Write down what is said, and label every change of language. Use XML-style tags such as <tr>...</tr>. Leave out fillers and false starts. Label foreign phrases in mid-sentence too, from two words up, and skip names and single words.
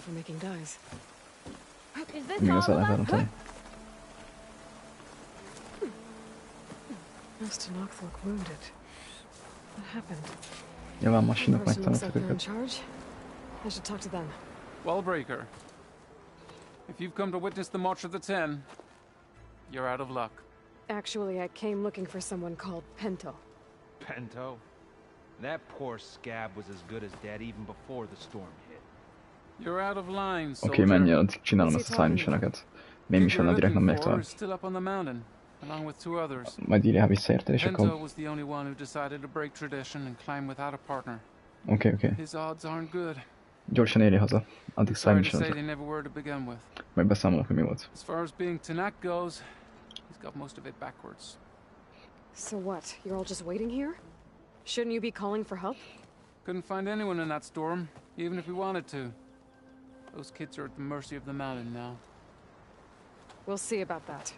<hu>Még az el lehet elrontani. Nyilván masinok megtanultak őket.</hu> <en>Wallbreaker, if you've come to witness the March of the Ten, you're out of luck. Actually, I came looking for someone called Pento. Pento? That poor scab was as good as dead even before the storm hit. You're out of line, soldier.</en> <hu>Oké, menj, addig csinálom ezt a</hu> <en>side missionokat. Main missionnal</en> <hu>direkt nem megyek tovább.</hu> <en>Still up on the mountain, along with two others.</en> <hu>Majd írjál visszaértél, és akkor...</hu> <en>Pento was the only one who decided to break tradition and climb without a partner.</en> <hu>Oké.</hu> <en>His odds aren't good.</en> <hu>Gyorsan érj haza. Addig</hu> <en>side missionokat. They never were to begin with.</en> <hu>Majd beszámolok, hogy mi volt.</hu> <en>As far as being Tanak goes, he's got most of it backwards. So what? You're all just waiting here? Shouldn't you be calling for help? Couldn't find anyone in that storm, even if we wanted to. Those kids are at the mercy of the mountain now. We'll see about that.</en>